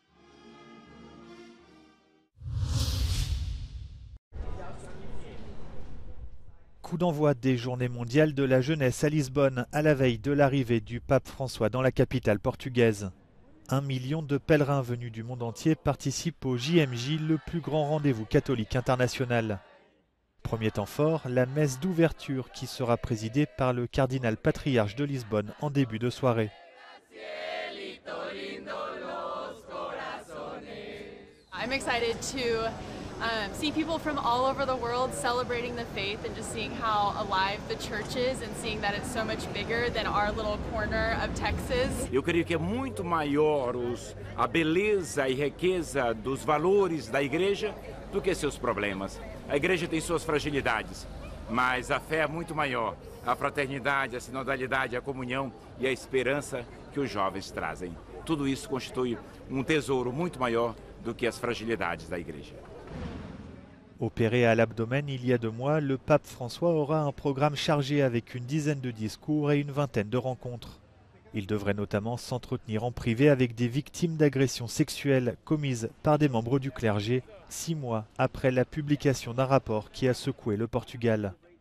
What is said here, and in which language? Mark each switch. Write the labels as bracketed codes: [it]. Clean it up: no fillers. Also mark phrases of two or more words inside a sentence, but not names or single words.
[fr] Coup d'envoi des Journées mondiales de la jeunesse à Lisbonne à la veille de l'arrivée du pape François dans la capitale portugaise. 1 million de pèlerins venus du monde entier participent au JMJ, le plus grand rendez-vous catholique international. Premier temps fort, la messe d'ouverture qui sera présidée par le cardinal patriarche de Lisbonne en début de soirée. [en] I'm excited to See people from all over the world celebrating the faith and just seeing how alive the church is and seeing that it's so much bigger than our little corner of Texas. [pt] Eu creio que é muito maior a beleza e riqueza dos valores da igreja do que seus problemas. A igreja tem suas fragilidades, mas a fé é muito maior. A fraternidade, a sinodalidade, a comunhão e a esperança que os jovens trazem. Tudo isso constitui tesouro muito maior do que as fragilidades da igreja. [fr] Opéré à l'abdomen il y a 2 mois, le pape François aura un programme chargé avec une dizaine de discours et une vingtaine de rencontres. Il devrait notamment s'entretenir en privé avec des victimes d'agressions sexuelles commises par des membres du clergé, 6 mois après la publication d'un rapport qui a secoué le Portugal.